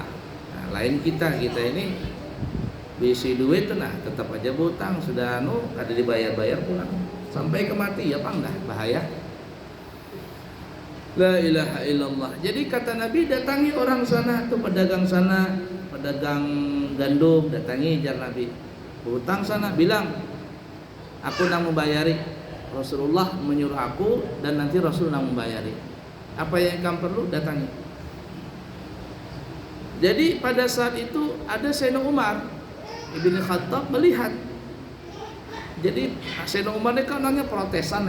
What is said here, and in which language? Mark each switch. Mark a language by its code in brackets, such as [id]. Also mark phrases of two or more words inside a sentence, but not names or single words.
[bjn] Lain kita ini bisi duit tetap aja berhutang, sudah kada dibayar-bayar pulang sampai ke mati ya Pak, enggak bahaya. [ar] La ilaha illallah. [bjn] Jadi kata Nabi, datangi orang sana, tuh pedagang sana, pedagang gandum, datangi jar Nabi. [id] Berhutang sana, bilang, aku nak membayari. Rasulullah menyuruh aku dan nanti Rasulullah membayari. Apa yang kamu perlu datangi. Jadi pada saat itu ada Sayyidina Umar Ibn Khattab melihat. Jadi Sayyidina Umar ini kan orangnya protesan nih.